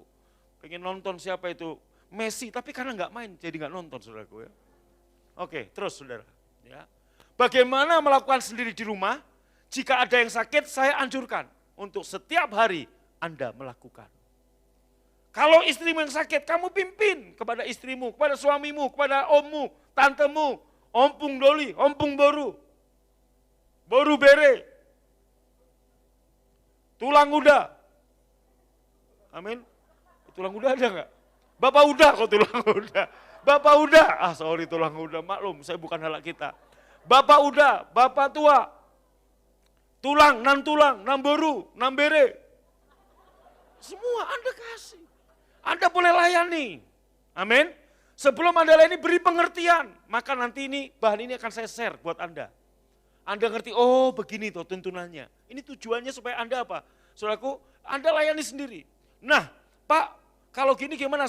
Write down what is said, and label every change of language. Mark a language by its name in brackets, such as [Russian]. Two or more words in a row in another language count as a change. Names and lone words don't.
[Indonesian] Pengen nonton siapa itu, Messi, tapi karena enggak main jadi enggak nonton saudaraku ya. Oke terus saudara. Ya. Bagaimana melakukan sendiri di rumah? Jika ada yang sakit saya anjurkan untuk setiap hari Anda melakukan. Kalau istrimu yang sakit, kamu pimpin kepada istrimu, kepada suamimu, kepada ommu, tantemu, [Batak Toba] ompung doli, ompung boru, boru bere, tulang uda. [Indonesian] Amin. [Batak Toba] Tulang uda [Indonesian] ada enggak? Bapak udah kok [Batak Toba] tulang uda. [Indonesian] Bapak udah, sorry [Batak Toba] tulang uda, [Indonesian] maklum saya bukan [Batak Toba] halak kita. [Indonesian] Bapak udah, bapak tua, [Batak Toba] tulang, nan boru, nan bere. [Indonesian] Semua Anda kasih. Anda boleh layani. Amin. Sebelum Anda layani beri pengertian. Maka nanti ini bahan ini akan saya share buat Anda. Anda ngerti, oh begini tuh tuntunannya. Ini tujuannya supaya Anda apa? Saudaraku, Anda layani sendiri. Nah, Pak, kalau gini gimana?